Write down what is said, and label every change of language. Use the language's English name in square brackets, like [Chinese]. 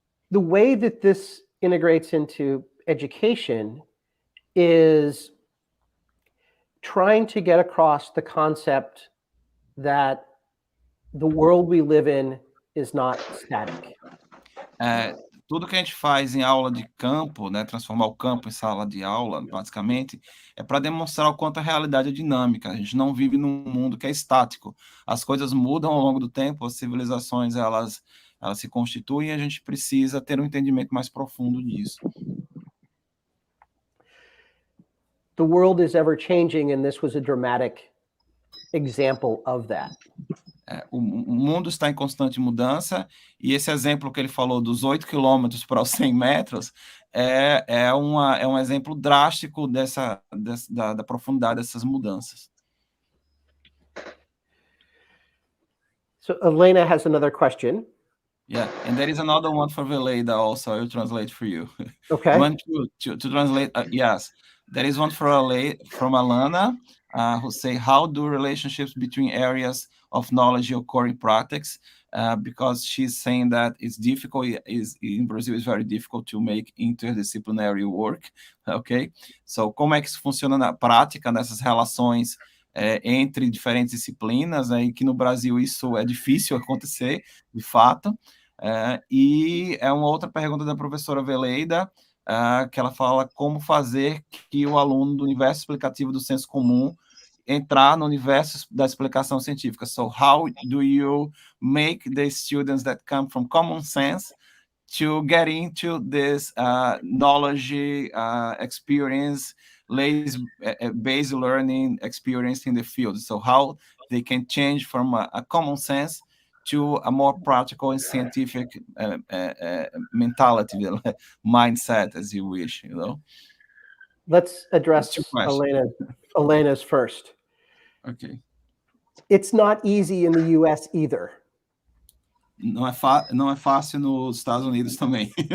[English] The way that this integrates into education is trying to get across the concept that the world we live in is not static. [Portuguese] Tudo que a gente faz em aula de campo, né, transformar o campo em sala de aula, basicamente, é para demonstrar o quanto a realidade é dinâmica. A gente não vive num mundo que é estático. As coisas mudam ao longo do tempo, as civilizações, elas se constituem, e a gente precisa ter um entendimento mais profundo disso. [English] The world is ever changing, and this was a dramatic example of that. [Portuguese] O mundo está em constante mudança, e esse exemplo que ele falou dos 8 quilômetros para os 100 metros é um exemplo drástico da profundidade dessas mudanças. [English] So Elena has another question. Yeah, and there is another one for Veleida also. I'll translate for you. Okay. You want to translate? Yes, there is one from Alana, who say, how do relationships between areas of knowledge occur in practice? Because she's saying that it's difficult, in Brazil it's very difficult to make interdisciplinary work, okay? [Portuguese] So, como é que isso funciona na prática, nessas relações entre diferentes disciplinas, né, e que no Brasil isso é difícil acontecer, de fato. E uma outra pergunta da professora Veleida, que ela fala como fazer que o aluno do universo explicativo do senso comum entrar no universo da explicação científica. [English] So, how do you make the students that come from common sense to get into this knowledge experience, based learning experience in the field? So, how they can change from a common sense to a more practical and scientific mentality, mindset, as you wish, you know? Let's address Elena's first. Okay. It's not easy in the US either. [Portuguese] Não é fácil nos Estados Unidos também.